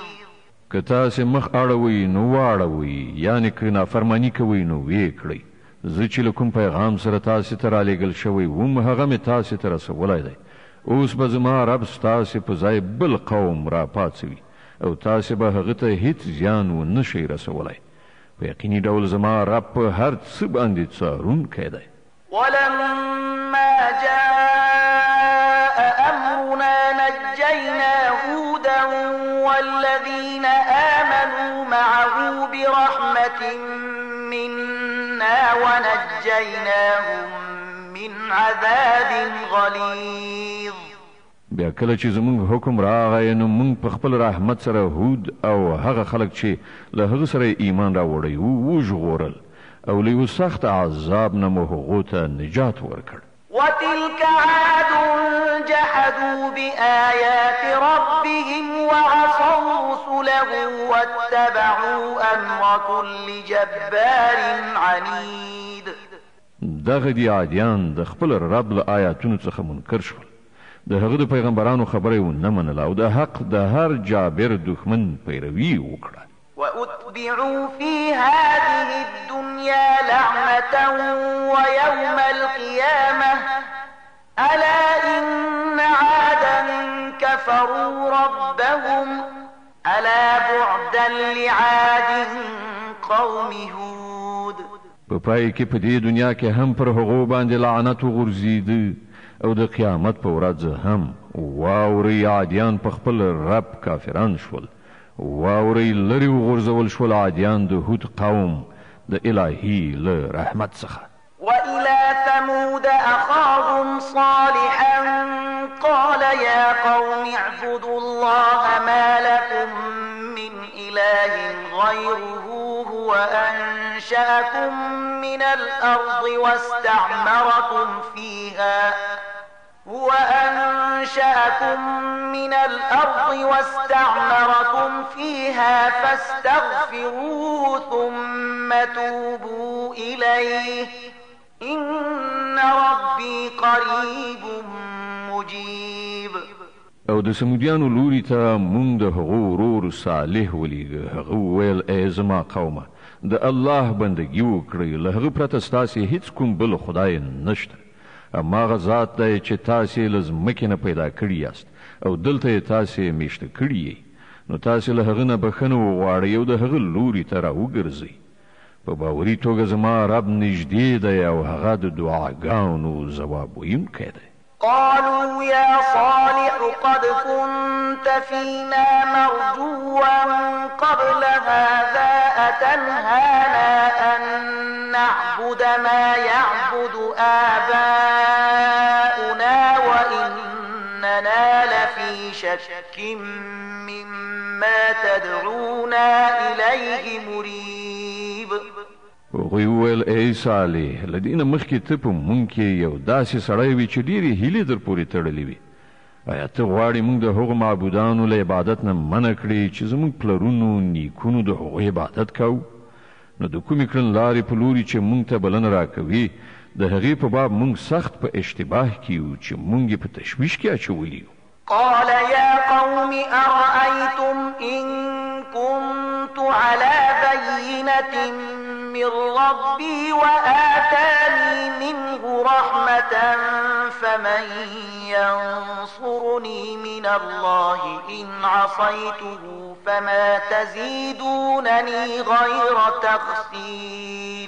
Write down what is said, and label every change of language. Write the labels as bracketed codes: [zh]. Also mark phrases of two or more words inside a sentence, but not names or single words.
[ps] که تاسې مخ اړوئ نو واړوئ، یعنې که نافرماني کوئ نو ویې کړئ. زه چې له کوم پیغام سره تاسې ته رالیږل شوی وم هغه مې تاسې ته رسولی دی. اوس به زما رب ستاسې په ځای بل قوم راپاڅوي، او تاسې به هغه ته هیڅ زیان ونه شئ رسولی. په یقیني ډول زما رب په هر څه باندې څارونکی دی. [ar] ولما جاء أمرنا نجينا هودا والذين آمنوا معه برحمة منا ونجيناهم من عذاب غليظ. [ps] بیا کله چې زمونږ حکم راغی نو مونږ په خپل رحمت سره هود او هغه خلک چې له هغه سره ایمان راوړی وو وژغورل، او له یو سخت عذاب نه مو هغو ته نجات ورکړ. [ar] وتلك عاد جحدوا بآيات ربهم وعصوا له واتبعوا أمر كل جبار عنيد. [ps] دغه دی عادیان د خپل رب له آیاتونو څخه منکر شول، د هغه د پیغمبرانو خبره ونه منله او د حق د هر جابر دښمن پیروي وکړه. [ar] وأتبعوا في هذه الدنيا لعنة ويوم القيامة ألا إن عادا كفروا ربهم ألا بعدا لعاد قوم هود. [ps] په پای کې په دې دنیا کې هم پر هغو باندې لعنت وغورځېده او د قیامت په ورځ هم واوري عادیان په خپل رب کافران شول، واوري لري وغورځول شول عادیان د هود قوم د الهي له رحمت څخه. [ar] وإلى ثمود أخاهم صالحا قال يا قوم اعبدوا الله ما لكم من إله غيره هو أنشأكم من الأرض واستعمركم فيها فاستغفروه ثم توبوا إليه إن ربي قريب مجيب. [ps] او د سمودیانو لوري ته مونږ د هغو ورور صالح ولیږه. هغه وویل ای زما قومه د الله بندګي وکړئ، له هغه پرته ستاسې هیڅ کوم بل خدای نشته. هماغه ذات دی چې تاسې له ځمکې نه پیدا کړي یاست او دلته یې تاسې میشته کړي یئ، نو تاسې له هغه نه بښنه وغواړئ او د هغه لوري ته راوګرځئ. په باوري توګه زما رب نږدې دی او هغه د دعاګانو ځواب ویونکی دی. [ar] قالوا يا صالح قد كنت فينا مرجوا قبل هذا أتنهانا أن نعبد ما يعبد آباؤنا وإننا لفي شك مما تدعونا إليه مريب. [ps] هغوی وویل ای صالح له دې نه مخکې ته په مونږ کې یو داسې سړی وي چې ډېرې هیلې در پورې تړلې وي. آیا ته غواړې مونږ د هغو معبودانو له عبادت نه منع کړې چې زموږ پلرونو نیکونو د هغوی عبادت کوو؟ نو د کومې کړنلارې په لوري چې مونږ ته بلنه راکوي د هغې په باب مونږ سخت په اشتباه کې یو چې مونږ یې په تشویش کې اچولي یو. [ar] قال يا قوم أرأيتم إن كنت على بينة من ربي وآتاني منه رحمة فمن ينصرني من الله إن عصيته فما تزيدونني غير تخسير.